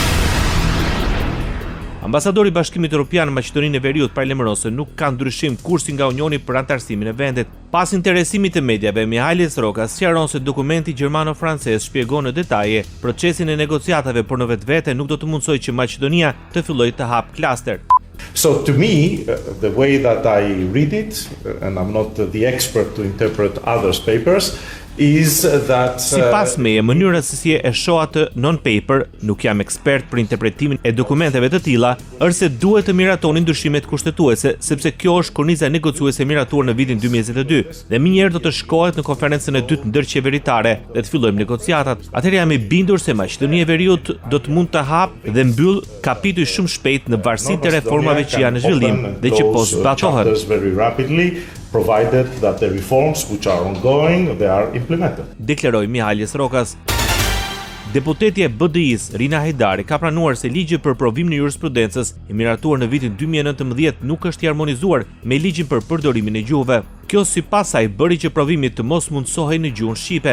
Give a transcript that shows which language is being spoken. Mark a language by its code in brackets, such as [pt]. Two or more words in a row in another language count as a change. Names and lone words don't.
[sq] Ambasadori i Bashkimit Evropian në Maqedoninë e Veriut paralajmëron se nuk ka ndryshim kursi nga Unioni për anëtarësimin e vendit. Pas interesimit të mediave, Mihalis Rokas sqaron se dokumenti gjermano-francez shpjegon në detaje procesin e negociatave, por në vetvete nuk do të mundsojë që Maqedonia të fillojë të hap klaster. [en] So to me, the way that I read it, and I'm not the expert to interpret others' papers, is that [sq] sipas meje, mënyra se si e shoh atë non-paper, nuk jam ekspert për interpretimin e dokumenteve të tilla, është se duhet të miratonin ndryshimet kushtetuese, sepse kjo është korniza negociuese miratuar në vitin 2022 dhe minjëherë do të shkohet në konferencën e dytë ndërqeveritare dhe të fillojmë negociatat. Atëherë jam i bindur se Maqedonia e Veriut do të mund të hapë dhe mbyll kapituj shumë shpejt në varësi të reformave që janë në zhvillim dhe që po zbatohen. [en] Provided that the reforms which are ongoing, they are implemented. [sq] Deklaroi Mihalis Rokas. Deputetja e BDI-s, Rina Hajdari, ka pranuar se ligji për provimin e jurisprudencës i miratuar në vitin 2019 nuk është i harmonizuar me ligjin për përdorimin e gjuhëve. Kjo sipas saj bëri që provimi të mos mundsohej në gjuhën shqipe.